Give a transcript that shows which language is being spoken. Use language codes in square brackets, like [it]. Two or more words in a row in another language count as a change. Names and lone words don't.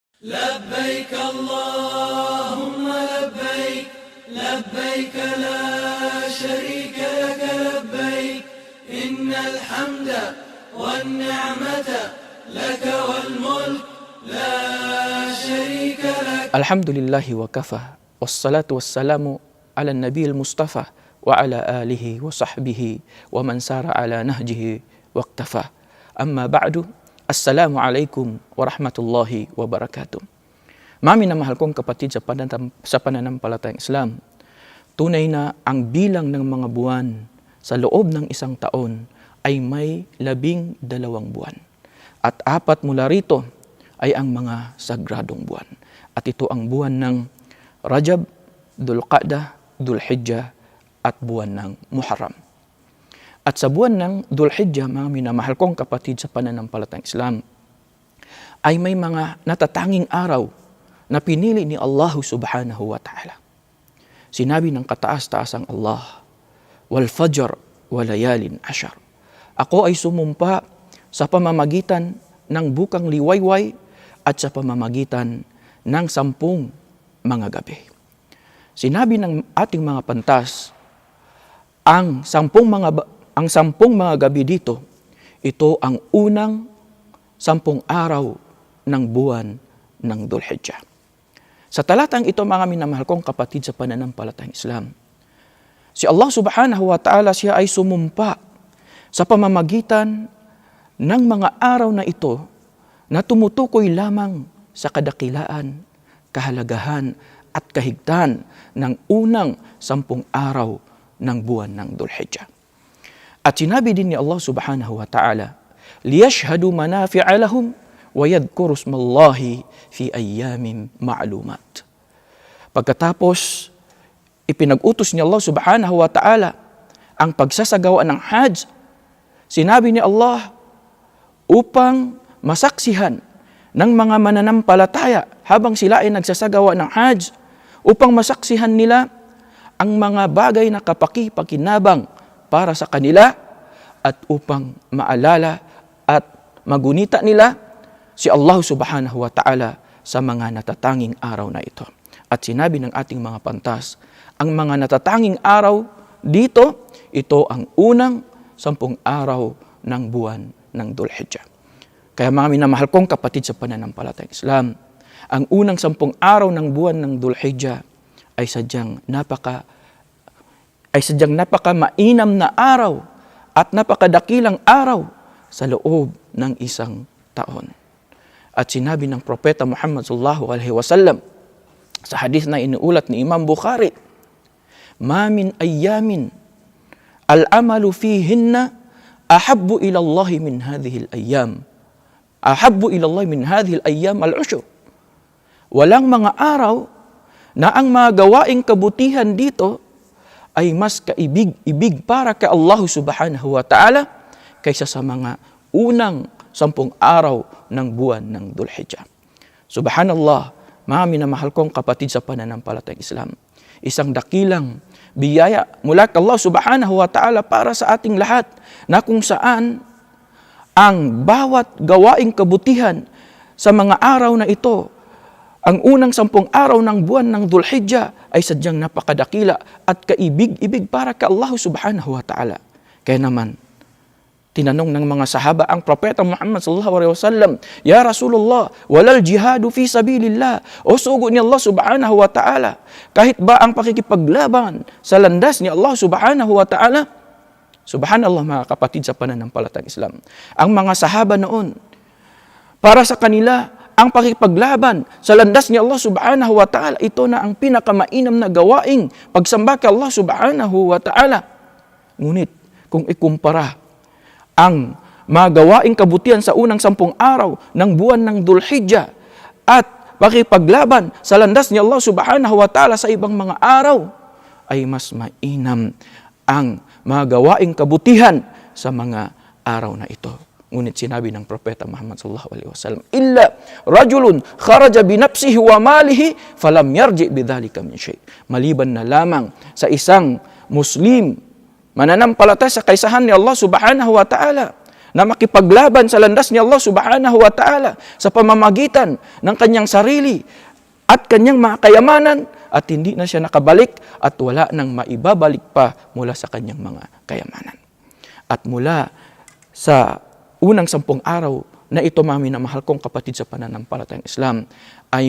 [ar] لبيك اللهم لبيك لبيك لا شريك لك لبيك إن الحمد والنعمة لك والملك لا شريك لك. الحمد لله وكفى، والصلاة والسلام على النبي المصطفى وعلى آله وصحبه ومن سار على نهجه واقتفى. أما بعد، السلام عليكم ورحمة الله وبركاته. [tl] Mami na mahal kong kapatid sa pananampalatayang Islam, tunay na ang bilang ng mga buwan sa loob ng isang taon ay may 12 buwan. At 4 mula rito ay ang mga sagradong buwan. At ito ang buwan ng Rajab, Dhul-Qa'dah, Dhul-Hijjah at buwan ng Muharram. At sa buwan ng Dhul-Hijjah, mga minamahal kong kapatid sa pananampalatayang Islam, ay may mga natatanging araw na pinili ni Allah [ar] سبحانه وتعالى. [tl] Sinabi ng kataas-taasang Allah, [ar] والفجر وليال عشر. [tl] Ako ay sumumpa sa pamamagitan ng bukang liwayway at sa pamamagitan ng 10 mga gabi. Sinabi ng ating mga pantas, ang 10 mga gabi dito, ito ang unang 10 araw ng buwan ng Dhul-Hijjah. Sa talatang ito, mga minamahal kong kapatid sa pananampalatayang Islam, si Allah [ar] سبحانه وتعالى, [tl] siya ay sumumpa sa pamamagitan ng mga araw na ito na tumutukoy lamang sa kadakilaan, kahalagahan at kahigtan ng unang 10 araw ng buwan ng Dhul-Hijjah. At sinabi din ni Allah [ar] سبحانه وتعالى, ليشهدوا منافع لهم ويذكروا اسم الله في أيام معلومات. [tl] Pagkatapos ipinag-utos ni Allah [ar] سبحانه وتعالى [tl] ang pagsasagawa ng Hajj, sinabi ni Allah upang masaksihan ng mga mananampalataya habang sila ay nagsasagawa ng Hajj, upang masaksihan nila ang mga bagay na kapaki-pakinabang para sa kanila at upang maalala at magunita nila si Allah [ar] سبحانه وتعالى [tl] sa mga natatanging araw na ito. At sinabi ng ating mga pantas, ang mga natatanging araw dito, ito ang unang 10 araw ng buwan ng Dhul-Hijjah. Kaya mga minamahal kong kapatid sa pananampalatayang Islam, ang unang 10 araw ng buwan ng Dhul-Hijjah ay sadyang napaka mainam na araw at napakadakilang araw sa loob ng isang taon. At sinabi ng Propeta Muhammad [ar] صلى الله عليه وسلم [tl] sa hadith na inuulat ni Imam Bukhari, [ar] ما من أيام العمل فيهن أحب إلى الله من هذه الأيام. أحب إلى الله من هذه الأيام العشر. [tl] Walang mga araw na ang mga gawaing kabutihan dito ay mas kaibig-ibig para kay Allah [ar] سبحانه وتعالى [tl] kaysa sa mga unang 10 araw ng buwan ng Dhul-Hijjah. Subhanallah, mga minamahal kong kapatid sa pananampalatayang Islam, isang dakilang biyaya mula kay Allah [ar] سبحانه وتعالى [tl] para sa ating lahat, na kung saan ang bawat gawaing kabutihan sa mga araw na ito, ang unang 10 araw ng buwan ng Dhul-Hijjah ay sadyang napakadakila at kaibig-ibig para kay Allah [ar] سبحانه وتعالى. [tl] Kaya naman, tinanong ng mga sahaba ang Propeta Muhammad [ar] صلى الله عليه وسلم, يا رسول الله، ولا الجهاد في سبيل الله. [tl] O sugo ni Allah [ar] سبحانه وتعالى, [tl] kahit ba ang pakikipaglaban sa landas ni Allah [ar] سبحانه وتعالى? [tl] Subhanallah, mga kapatid sa pananampalatayang Islam, ang mga sahaba noon, para sa kanila, ang pakikipaglaban sa landas ni Allah [ar] سبحانه وتعالى, [tl] ito na ang pinakamainam na gawaing pagsamba kay Allah [ar] سبحانه وتعالى. [tl] Ngunit kung ikumpara ang mga gawaing kabutihan sa unang 10 araw ng buwan ng Dhul-Hijjah at pakikipaglaban sa landas ni Allah [ar] سبحانه وتعالى [tl] sa ibang mga araw, ay mas mainam ang mga gawaing kabutihan sa mga araw na ito. Ngunit sinabi ng Propeta Muhammad [ar] صلى الله عليه وسلم, إلا رجل خرج بنفسه وماله فلم يرجع بذلك من شيء. [tl] Maliban na lamang sa isang Muslim mananampalataya sa kaisahan ni Allah [ar] سبحانه وتعالى [tl] na makipaglaban sa landas ni Allah [ar] سبحانه وتعالى [tl] sa pamamagitan ng kanyang sarili at kanyang mga kayamanan, at hindi na siya nakabalik at wala nang maibabalik pa mula sa kanyang mga kayamanan. At mula sa unang 10 araw na ito, mga minamahal kong kapatid sa pananampalatayang Islam, ay